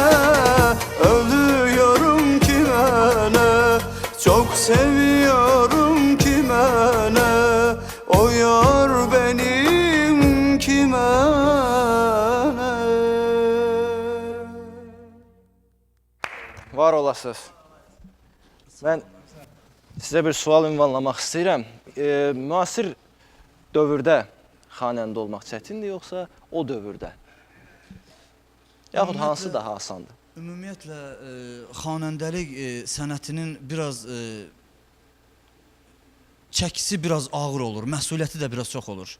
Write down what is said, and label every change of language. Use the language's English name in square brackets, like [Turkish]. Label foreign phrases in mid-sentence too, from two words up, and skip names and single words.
[Turkish] Ölüyorum kime ne? Çok seviyorum kime ne? O yar benim kime ne? [Azerbaijani] Var olasınız. Mən sizə bir sual ünvanlamaq istəyirəm. Müasir dövrdə xanəndə olmaq çətindir, yoxsa o dövrdə? Yaxud hansı daha asandır? Ümumiyyətlə xanəndəlik sənətinin biraz çəkisi biraz ağır olur, məsuliyyəti də biraz çox olur.